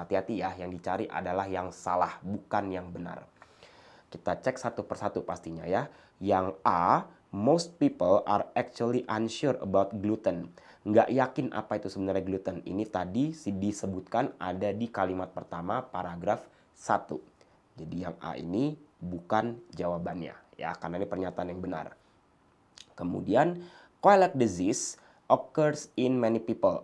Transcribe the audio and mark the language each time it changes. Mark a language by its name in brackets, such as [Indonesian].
[Indonesian] Hati-hati ya, yang dicari adalah yang salah, bukan yang benar. Kita cek satu persatu pastinya ya. [English] Yang A, most people are actually unsure about gluten. [Indonesian] Nggak yakin apa itu sebenarnya gluten. Ini tadi disebutkan ada di kalimat pertama paragraf 1. Jadi yang A ini bukan jawabannya ya, karena ini pernyataan yang benar. [English] Kemudian celiac disease occurs in many people.